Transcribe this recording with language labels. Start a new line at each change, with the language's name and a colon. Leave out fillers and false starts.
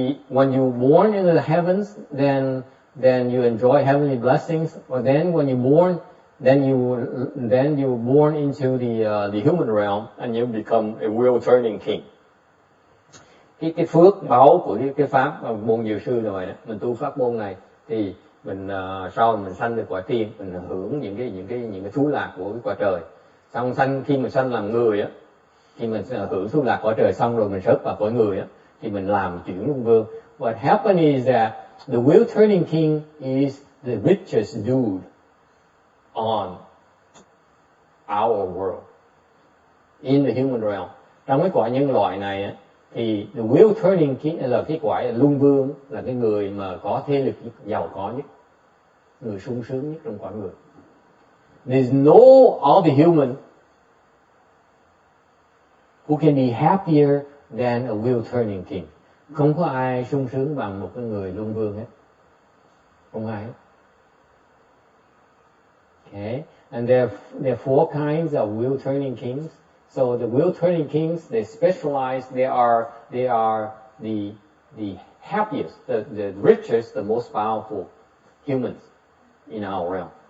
English: When you born into the heavens, then you enjoy heavenly blessings. Or then when you born, then you born into the human realm, and you become a wheel-turning king.
Vietnamese: Cái phước báo của cái pháp môn Diệu Sư rồi đó, mình tu pháp môn này thì mình sau mình sanh được cõi tiên, mình hưởng những cái thú lạc của cái cõi trời. Xong khi mình sanh làm người á, khi mình hưởng thú lạc cõi trời xong rồi mình rớt vào cõi người á, thì mình làm chuyển luân vương.
English: What happened is that the wheel-turning king is the richest dude on our world, in the human realm.
Vietnamese: Trong cái cõi nhân loại này á, thì
English: the wheel-turning king
Vietnamese: là cái cõi luân vương, là cái người mà có thế lực nhất, giàu có nhất, người sung sướng nhất trong cõi người.
English: There's no other human who can be happier than a wheel-turning king.
Vietnamese: Không có ai sung sướng bằng một cái người luân vương hết. Không ai hết.
English: Okay, and there are 4 kinds of wheel-turning kings. So the wheel-turning kings, they specialize. They are the happiest, the richest, the most powerful humans in our realm.